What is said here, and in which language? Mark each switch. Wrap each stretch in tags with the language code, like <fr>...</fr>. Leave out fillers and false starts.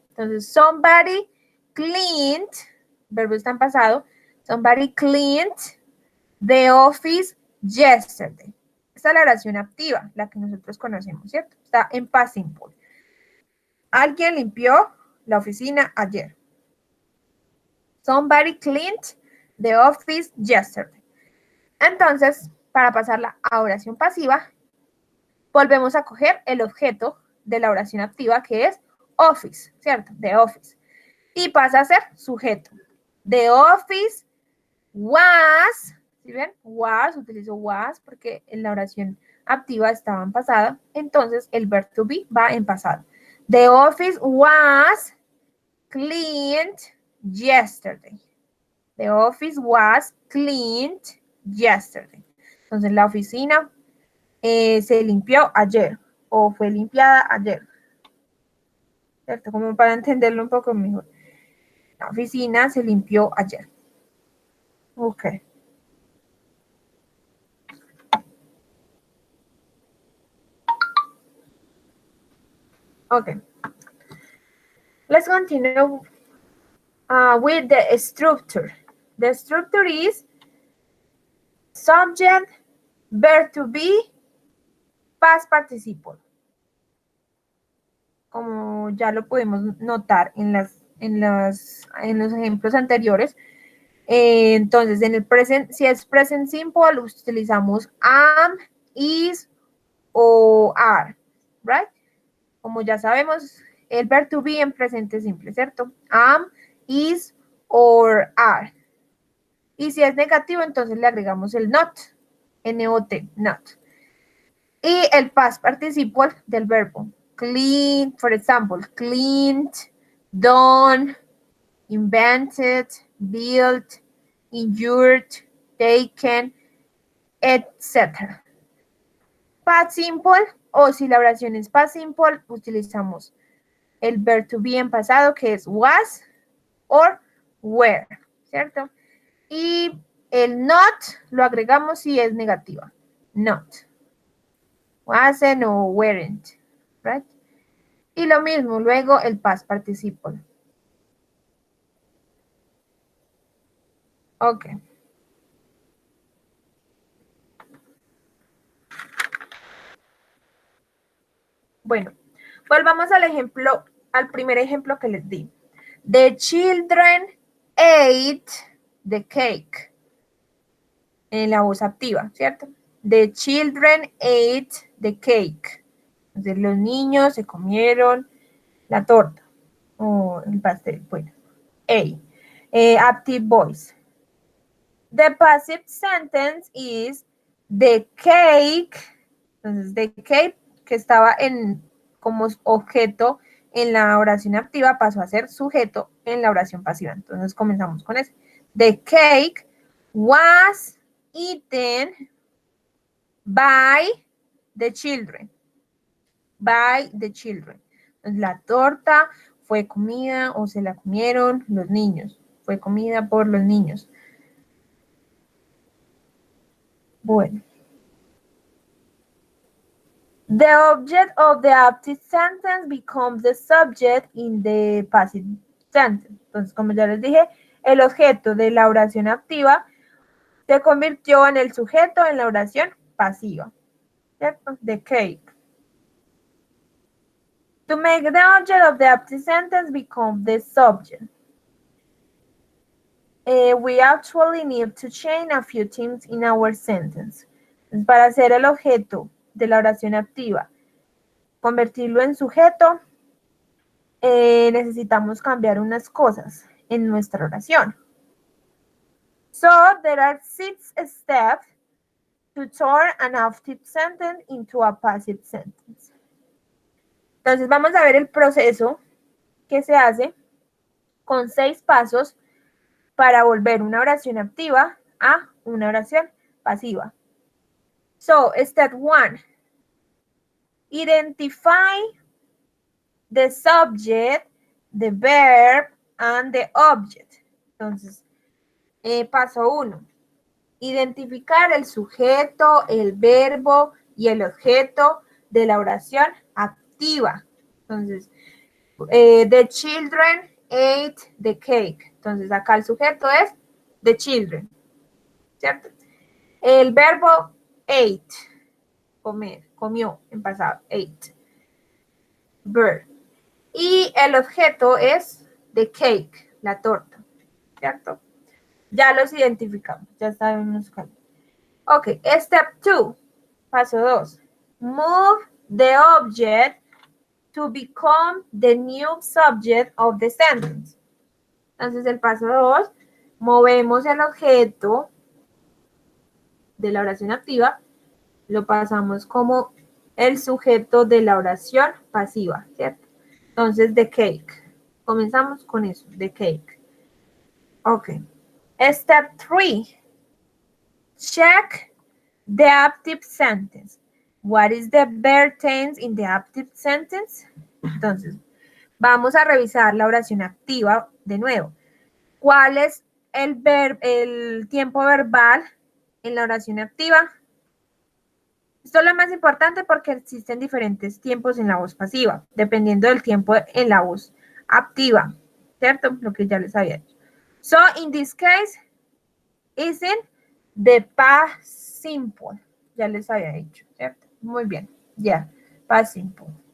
<es>Entonces,</es> <en>somebody cleaned,</en> <es>verbo está en pasado,</es> <en>somebody cleaned the office yesterday.</en> <es>Esta es la oración activa, la que nosotros conocemos, ¿cierto? Está en past simple. Alguien limpió la oficina ayer.</es> <en>Somebody cleaned the office yesterday.</en> <es>Entonces, para pasarla a oración pasiva, volvemos a coger el objeto de la oración activa, que es office, ¿cierto?</es> <en>The office.</en> <es>Y pasa a ser sujeto.</es> <en>The office was,</en> <es>¿sí ven? Was, utilizo was porque en la oración activa estaba en pasada, entonces el verb to be va en pasado.</es> <en>The office was cleaned yesterday. The office was cleaned yesterday.</en> <es>Entonces la oficina se limpió ayer o fue limpiada ayer, ¿cierto? Como para entenderlo un poco mejor. La oficina se limpió ayer. Ok. Okay.</es> <en>Let's continue with the structure. The structure is subject, verb to be, past participle.</en> <es>Como ya lo pudimos notar en los ejemplos anteriores. Entonces, en el present, si es present simple, utilizamos am, is o are,</es> <en>right?</en> <es>Como ya sabemos, el verb to be en presente simple, ¿cierto?</es> <en>Am, is, or are.</en> <es>Y si es negativo, entonces le agregamos el not, N-O-T, not. Y el past participle del verbo.</es> <en>Clean, for example, cleaned, done, invented, built, injured, taken, etc.</en> <es>Past simple, o si la oración es past simple, utilizamos el verb to be en pasado, que es was or were, ¿cierto? Y el not lo agregamos si es negativa. Not. Wasn't o weren't,</es> <en>right?</en> <es>Y lo mismo, luego el past participle. Ok. Bueno, volvamos al ejemplo, al primer ejemplo que les di.</es> <en>The children ate the cake.</en> <es>En la voz activa, ¿cierto?</es> <en>The children ate the cake.</en> <es>Entonces, los niños se comieron la torta o el pastel. Bueno,</es> <en>A. Active voice. The passive sentence is the cake.</en> <es>Entonces, the cake, que estaba como objeto en la oración activa, pasó a ser sujeto en la oración pasiva. Entonces, comenzamos con eso.</es> <en>The cake was eaten by the children. By the children.</en> <es>Entonces, la torta fue comida o se la comieron los niños. Fue comida por los niños. Bueno.</es> <en>The object of the active sentence becomes the subject in the passive sentence.</en> <es>Entonces, como ya les dije, el objeto de la oración activa se convirtió en el sujeto en la oración pasiva. ¿Cierto?</es> <en>The cake. To make the object of the active sentence become the subject, we actually need to change a few things in our sentence.</en> <es>Entonces, para hacer el objeto de la oración activa, convertirlo en sujeto, necesitamos cambiar unas cosas en nuestra oración.</es> <en>So, there are 6 steps to turn an active sentence into a passive sentence.</en> <es>Entonces, vamos a ver el proceso que se hace con 6 pasos para volver una oración activa a una oración pasiva.</es> <en>So, step 1. Identify the subject, the verb, and the object.</en> <es>Entonces, paso 1. Identificar el sujeto, el verbo y el objeto de la oración activa. Entonces,</es> <en>the children ate the cake.</en> <es>Entonces, acá el sujeto es</es> <en>the children.</en> <es>¿Cierto? El verbo ate. Comer, comió en pasado. Ate. Verb. Y el objeto es the cake, la torta. ¿Cierto? Ya los identificamos. Ya sabemos cuál.</es> <en>Ok, step 2.</en> <es>Paso 2.</es> <en>Move the object to become the new subject of the sentence.</en> <es>Entonces, el paso 2, movemos el objeto de la oración activa, lo pasamos como el sujeto de la oración pasiva, ¿cierto? Entonces,</es> <en>the cake.</en> <es>Comenzamos con eso,</es> <en>the cake. Ok. Step 3. Check the active sentence. What is the verb tense in the active sentence?</en> <es>Entonces, vamos a revisar la oración activa</es> <en>de nuevo.</en> <es>¿Cuál es el tiempo verbal en la oración activa? Esto es lo más importante porque existen diferentes tiempos en la voz pasiva, dependiendo del tiempo en la voz activa, ¿cierto? Lo que ya les había dicho.</es> <en>So, in this case, is in the past simple.</en> <es>Ya les había dicho, ¿cierto? Muy bien, ya, past simple.</es>